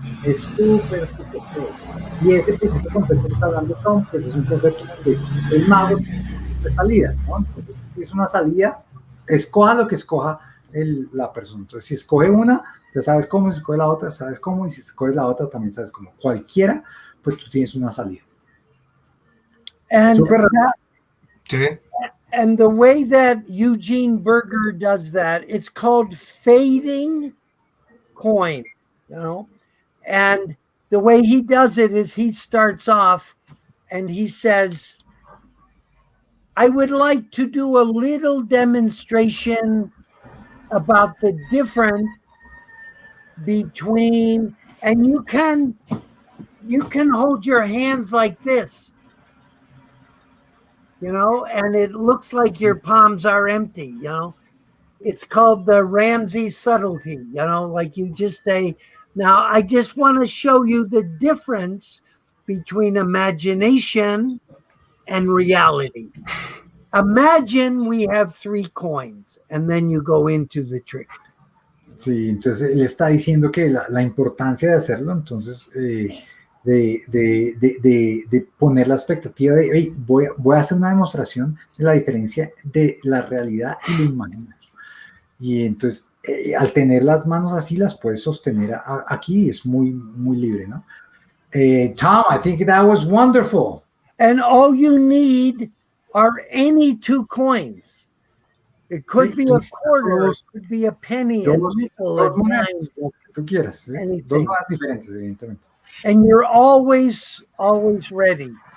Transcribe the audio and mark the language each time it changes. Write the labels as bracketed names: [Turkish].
[Spanish] Es súper cool. Y ese, pues, ese concepto que está hablando Tom, pues es un concepto de el mago de salidas, ¿no? Entonces, es una salida, escoja lo que escoja la persona. Entonces, si escoge una, ya sabes cómo, si escoge la otra, sabes cómo, y si escoges la otra, también sabes cómo. Cualquiera, pues tú tienes una salida. [English] And [Spanish] Sí. [English] and the way that Eugene Berger does that, it's called fading coin, you know. And the way he does it is he starts off and he says, I would like to do a little demonstration about the difference between, and you can hold your hands like this, and it looks like your palms are empty, It's called the Ramsey subtlety, like you just say, now I just want to show you the difference between imagination and reality. Imagine we have 3 coins, and then you go into the trick. [Spanish] Sí, entonces él está diciendo que la importancia de hacerlo, entonces de poner la expectativa de, hey, voy a hacer una demostración de la diferencia de la realidad y lo imaginario. Y entonces, al tener las manos así, las puedes sostener aquí, es muy, muy libre, ¿no? [English] Tom, I think that was wonderful. And all you need are any 2 coins. It could be a quarter, it could be a penny, a nickel, a dime. [Spanish] Lo que tú quieras, ¿sí? [English] Anything. [Spanish] 2 monedas diferentes, evidentemente. [English] And you're always ready.